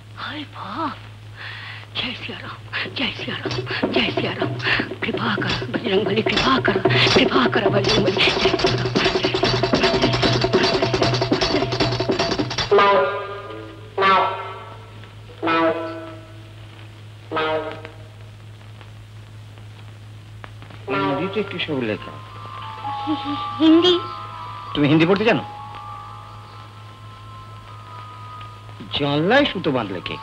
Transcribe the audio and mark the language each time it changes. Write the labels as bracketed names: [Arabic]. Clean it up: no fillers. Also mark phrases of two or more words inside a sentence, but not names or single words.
[Hindi] हाय बाप, जय सिया राम, जय सिया राम, जय सिया राम। कृपा कर बजरंगबली, कृपा कर बजरंगबली, जय सिया राम। [Bangla] হিন্দিতে কি সব লেখা? হিন্দি? তুমি হিন্দি পড়তে জানো? জানলায় সুতো বাঁধলে কে?